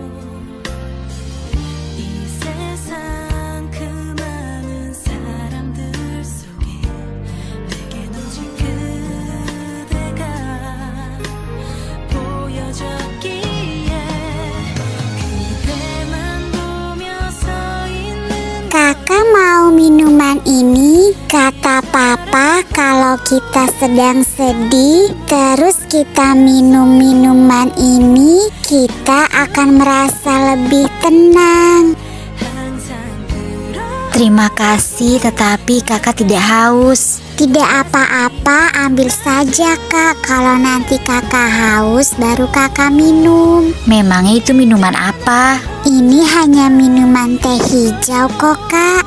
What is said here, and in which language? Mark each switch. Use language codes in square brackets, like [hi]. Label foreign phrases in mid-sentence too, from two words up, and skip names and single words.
[ko] 이 세상 그 많은 사람들 속에 내겐 오직 그대가 보여졌기에 그대만 보며 서 있는 [id] Kakak mau minuman ini? Kata papa kalau kita sedang sedih, terus kita minum minuman ini, kita akan merasa lebih tenang. [ko] 항상 그런 [id] Terima kasih, tetapi kakak tidak haus. Tidak apa-apa, ambil saja kak. Kalau nanti kakak haus, baru kakak minum. Memangnya itu minuman apa? Ini hanya minuman teh hijau kok kak.